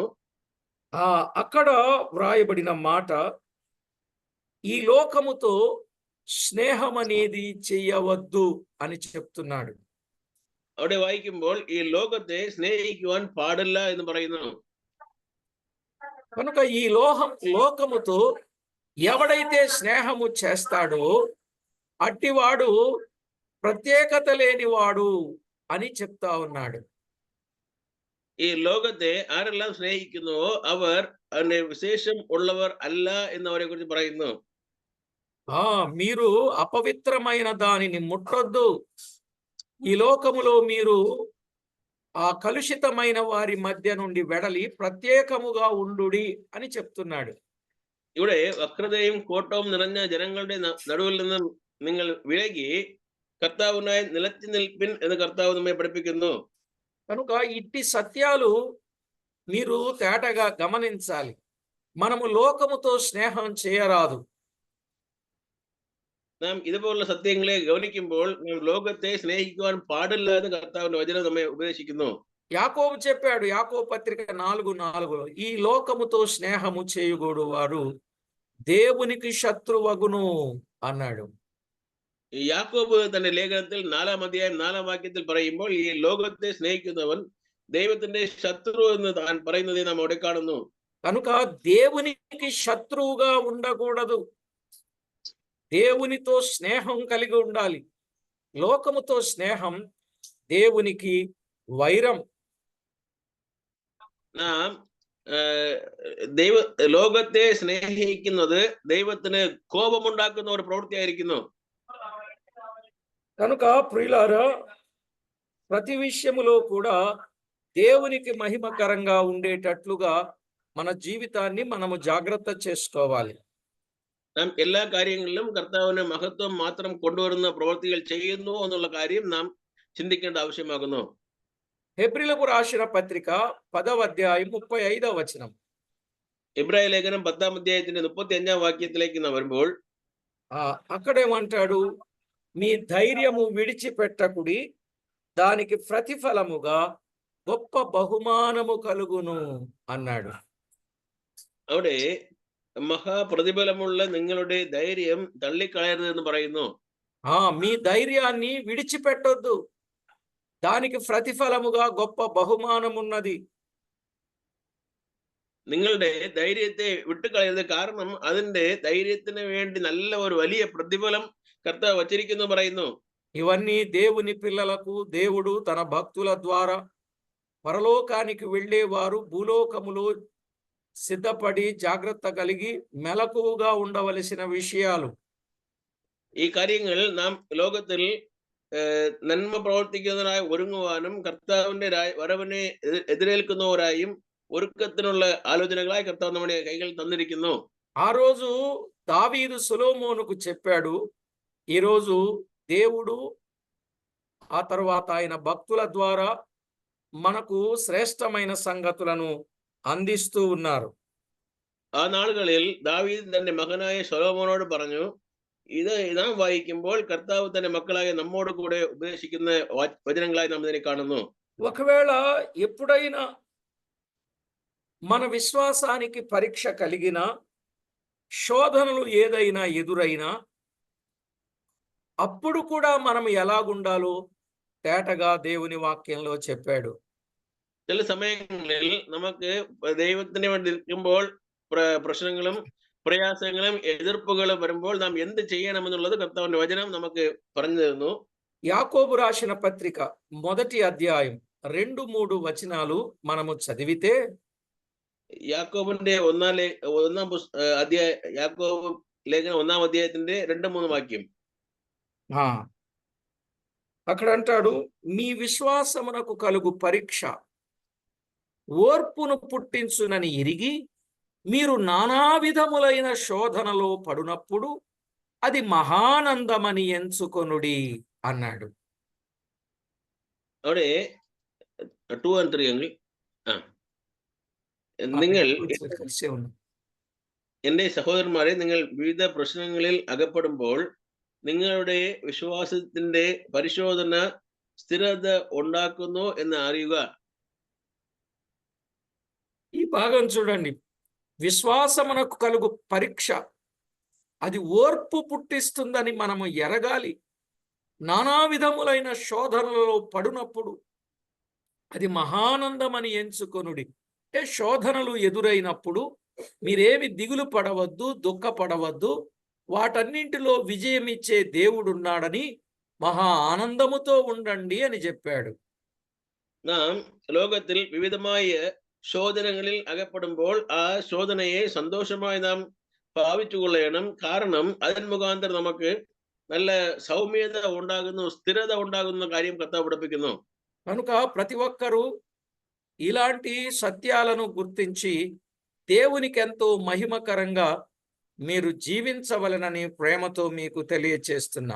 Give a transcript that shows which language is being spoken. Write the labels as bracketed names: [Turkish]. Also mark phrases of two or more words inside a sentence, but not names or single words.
[Telugu] అక్కడ వ్రాయబడిన మాట, ఈ లోకముతో స్నేహం అనేది చేయవద్దు అని చెప్తున్నాడు. [Malayalam] അവിടെ വായിക്കുമ്പോൾ ഈ ലോകത്തെ സ്നേഹിക്കുവാൻ പാടില്ല എന്ന് പറയുന്നു. [Telugu] కనుక ఈ లోకముతో ఎవడైతే స్నేహము చేస్తాడో అట్టివాడు ప్రత్యేకత లేనివాడు అని చెప్తా ఉన్నాడు. [Malayalam] ഈ ലോകത്തെ ആരെല്ലാം സ്നേഹിക്കുന്നുവോ അവർ അതിന്റെ വിശേഷം ഉള്ളവർ അല്ല എന്നവരെ കുറിച്ച് പറയുന്നു. [Telugu] మీరు అపవిత్రమైన దానిని ముట్టొద్దు. ఈ లోకములో మీరు కలుషితమైన వారి మధ్య నుండి వెడలి ప్రత్యేకముగా ఉండుడి అని చెప్తున్నాడు. [Malayalam] ഇവിടെ വക്രതയും കോട്ടവും നിറഞ്ഞ ജനങ്ങളുടെ നടുവിൽ നിന്നും നിങ്ങൾ വിലകി കർത്താവിനായി നിലച്ചു നിൽപ്പിൻ എന്ന് കർത്താവ് നമ്മെ പഠിപ്പിക്കുന്നു. [Telugu] కనుక ఇట్టి సత్యాలు మీరు తేటగా గమనించాలి. మనము లోకముతో స్నేహం చేయరాదు. [Malayalam] നാം ഇതുപോലുള്ള സത്യങ്ങളെ ഗൗനിക്കുമ്പോൾ നാം ലോകത്തെ സ്നേഹിക്കുവാൻ പാടില്ല എന്ന് കർത്താവിന്റെ വചനം നമ്മെ ഉപദേശിക്കുന്നു. [Telugu] యాకోబు చెప్పాడు, యాకోబు పత్రిక 4:4, ఈ లోకముతో స్నేహము చేయుగోడు వాడు దేవునికి శత్రువగును అన్నాడు. [Malayalam] ഈ യാക്കോബ് തന്റെ ലേഖനത്തിൽ 4ാം അധ്യായം 4ാം വാക്യത്തിൽ പറയുമ്പോൾ ഈ ലോകത്തെ സ്നേഹിക്കുന്നവൻ ദൈവത്തിന്റെ ശത്രു എന്ന് താൻ പറയുന്നതേ നാം അവിടെ കാണുന്നു. [Telugu] కనుక దేవునికి శత్రువుగా ఉండకూడదు. దేవునితో స్నేహం కలిగి ఉండాలి. లోకముతో స్నేహం దేవునికి వైరం. [Malayalam] നാം ലോകത്തെ സ്നേഹിക്കുന്നത് ദൈവത്തിന് കോപമുണ്ടാക്കുന്ന ഒരു പ്രവൃത്തിയായിരിക്കുന്നു. [Telugu] కనుక ప్రియులారా, ప్రతి విషయములో కూడా దేవునికి మహిమకరంగా ఉండేటట్లుగా మన జీవితాన్ని మనము జాగ్రత్త చేసుకోవాలి. [Malayalam] നാം എല്ലാ കാര്യങ്ങളിലും കർത്താവിന് മഹത്വം മാത്രം കൊണ്ടുവരുന്ന പ്രവൃത്തികൾ ചെയ്യുന്നു എന്നുള്ള കാര്യം നാം ചിന്തിക്കേണ്ട ആവശ്യമാകുന്നു. [Telugu] హెబ్రీలకు రాసిన పత్రిక 10వ అధ్యాయం 35వ వచనం. [Malayalam] ഇബ്രായ ലേഖനം 10ാം അധ്യായത്തിന്റെ 35ാം വാക്യത്തിലേക്ക് നാം വരുമ്പോൾ [Telugu] అక్కడేమంటాడు, మీ ధైర్యము విడిచిపెట్టకుడి, దానికి ప్రతిఫలముగా గొప్ప బహుమానము కలుగును అన్నాడు. [Malayalam] അവിടെ മഹാപ്രതിഫലമുള്ള നിങ്ങളുടെ ധൈര്യം തള്ളിക്കളയരുത് എന്ന് പറയുന്നു. [Telugu] మీ ధైర్యాన్ని విడిచిపెట్టొద్దు, దానికి ప్రతిఫలముగా గొప్ప బహుమానం ఉన్నది. [Malayalam] നിങ്ങളുടെ ധൈര്യത്തെ വിട്ടുകളയരുത്, കാരണം അതിന്റെ ധൈര്യത്തിന് വേണ്ടി നല്ല ഒരു വലിയ പ്രതിഫലം കർത്താവ് വച്ചിരിക്കുന്നു പറയുന്നു. [Telugu] ఇవన్నీ దేవుని పిల్లలకు దేవుడు తన భక్తుల ద్వారా పరలోకానికి వెళ్ళేవారు భూలోకములో సిద్ధపడి జాగ్రత్త కలిగి మెలకువగా ఉండవలసిన విషయాలు. [Malayalam] ഈ കാര്യങ്ങൾ നാം ലോകത്തിൽ നന്മ പ്രവർത്തിക്കുന്നതിനായി ഒരുങ്ങുവാനും കർത്താവിന്റെ വരവിനെ എതിരേൽക്കുന്നവരായും ഒരുക്കത്തിനുള്ള ആലോചനകളായി കർത്താവ് നമ്മുടെ കൈകൾ തന്നിരിക്കുന്നു. [Telugu] ఆ రోజు దావీదు సొలొమోనుకు చెప్పాడు, ఈ రోజు దేవుడు ఆ తర్వాత ఆయన భక్తుల ద్వారా మనకు శ్రేష్టమైన సంగతులను అందిస్తూ ఉన్నారు. [Malayalam] ആ നാളുകളിൽ ദാവീദ് തന്റെ മകനായ ശലോമോനോട് പറഞ്ഞു, ഇത് നാം വായിക്കുമ്പോൾ കർത്താവ് തന്റെ മക്കളായ നമ്മോട് കൂടെ ഉപദേശിക്കുന്ന വചനങ്ങളായി നാം ഇതിനെ കാണുന്നു. [Telugu] ఒకవేళ ఎప్పుడైనా మన విశ్వాసానికి పరీక్ష కలిగిన శోధనలు ఏదైనా ఎదురైనా అప్పుడు కూడా మనం ఎలాగుండాలో తేటగా దేవుని వాక్యంలో చెప్పాడు. [Malayalam] ചില സമയങ്ങളിൽ നമുക്ക് ദൈവത്തിന് വേണ്ടി നിൽക്കുമ്പോൾ പ്രശ്നങ്ങളും പ്രയാസങ്ങളും എതിർപ്പുകളും വരുമ്പോൾ നാം എന്ത് ചെയ്യണമെന്നുള്ളത് കർത്താവിന്റെ വചനം നമുക്ക് പറഞ്ഞു തരുന്നു. [Telugu] యాకోబు రాసిన పత్రిక 1వ అధ్యాయం 2-3 వచనాలు మనము చదివితే [Malayalam] യാക്കോബിന്റെ യാക്കോബ് ലേഖനം 1-వ అధ్యాయത്തിന്റെ 2-3 వాక్యం. [Telugu] అక్కడ అంటాడు, మీ విశ్వాసమునకు కలుగు పరీక్ష ఓర్పును పుట్టించునని ఎరిగి మీరు నానా విధములైన శోధనలో పడునప్పుడు అది మహానందమని ఎంచుకొనుడి అన్నాడు. [Malayalam] അവിടെ 2 and 3 എങ്കിൽ നിങ്ങൾ എന്റെ സഹോദരന്മാരെ, നിങ്ങൾ വിവിധ പ്രശ്നങ്ങളിൽ അകപ്പെടുമ്പോൾ നിങ്ങളുടെ വിശ്വാസത്തിന്റെ പരിശോധന സ്ഥിരത ഉണ്ടാക്കുന്നു എന്ന് അറിയുക. [Telugu] ఈ భాగం చూడండి, విశ్వాసమునకు కలుగు పరీక్ష అది ఓర్పు పుట్టిస్తుందని మనము ఎరగాలి. నానా విధములైన శోధనలలో పడునప్పుడు అది మహానందమని ఎంచుకొనుడి. అంటే శోధనలు ఎదురైనప్పుడు మీరేమి దిగులు పడవద్దు, దుఃఖపడవద్దు. వాటన్నింటిలో విజయం ఇచ్చే దేవుడున్నాడని మహా ఆనందముతో ఉండండి అని చెప్పాడు. [Malayalam] നാം ലോകത്തിൽ വിവിധമായ ശോധനകളിൽ അകപ്പെടുമ്പോൾ ആ ശോധനയെ സന്തോഷമായി നാം ഭാവിച്ചുകൊള്ളണം. കാരണം അതിന് മുഖാന്തരം നമുക്ക് നല്ല സൗമ്യത ഉണ്ടാകുന്നു, സ്ഥിരത ഉണ്ടാകുന്ന കാര്യം കർത്താവ് പഠിപ്പിക്കുന്നു. [Telugu] కనుక ప్రతి ఒక్కరూ ఇలాంటి సత్యాలను గుర్తించి దేవునికి ఎంతో మహిమకరంగా మీరు జీవించవలనని ప్రేమతో మీకు తెలియచేస్తున్నా.